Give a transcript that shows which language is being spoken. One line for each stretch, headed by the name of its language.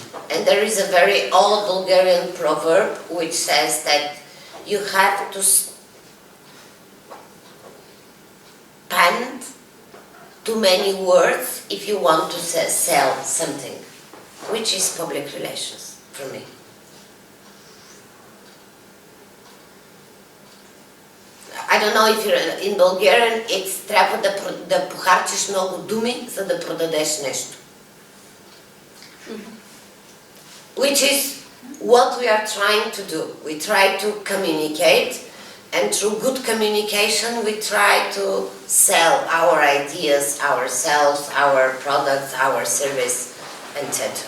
English: And there is a very old Bulgarian proverb which says that you have to spend too many words if you want to sell something, which is public relations for me. I don't know if you're in Bulgarian, it's
Bulgarian: трябва да похарчиш много думи, за да продадеш нещо.
English: Which is what we are trying to do. We try to communicate, and through good communication we try to sell our ideas, ourselves, our products, our service, etc.